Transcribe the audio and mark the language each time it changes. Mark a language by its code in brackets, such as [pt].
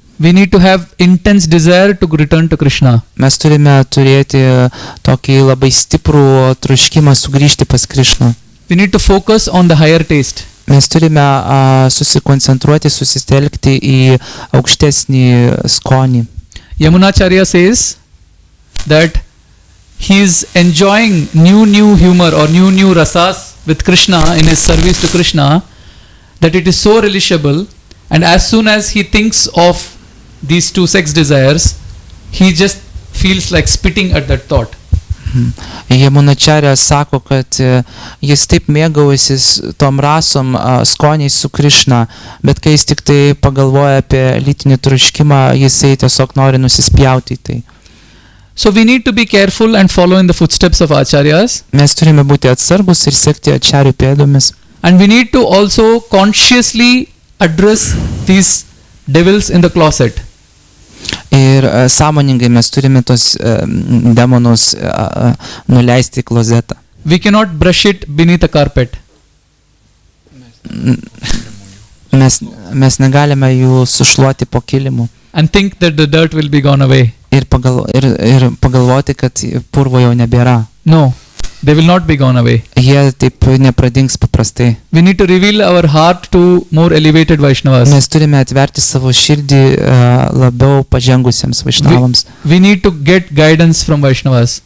[en] We need to have intense desire to return to Krishna. [lt] Mes turime turėti tokį labai stiprų troškimą sugrįžti pas Krišną. [en] We need to focus on the higher taste. [lt] Mes turime susikoncentruoti, susitelkti į aukštesnį skonį. [en] Yamunacharya says that he is enjoying new humor or new rasas with Krishna in his service to Krishna, that it is so relishable, and as soon as he thinks of these two sex desires, he just feels like spitting at that thought. [lt] Yamunacharya sako, kad jis taip mėgausis tom rasom skoniais su Krišna, bet kai jis tik tai pagalvoja apie lytinį troškimą, jisai tiesiog nori nusispjauti į tai. [en] So we need to be careful and follow in the footsteps of acharyas. [lt] Mes turime būti atsargus ir sekti acharyų pėdomis. [en] And we need to also consciously address these devils in the closet. [lt] Ir sąmoningai mes turime tos demonus nuleisti į klozetą. [en] We cannot brush it beneath a carpet. [lt] Mes negalime jų sušluoti po kilimu. [en] And think that the dirt will be gone away. [lt] Ir pagalvoti, kad purvo jau nebėra. [en] No, they will not be gone away. [lt] Jie taip nepradings paprastai. [en] We need to reveal our heart to more elevated Vaishnavas. [lt] Mes turime atverti savo širdį labiau pažengusiems Vaishnavams. [en] We need to get guidance from Vaishnavas.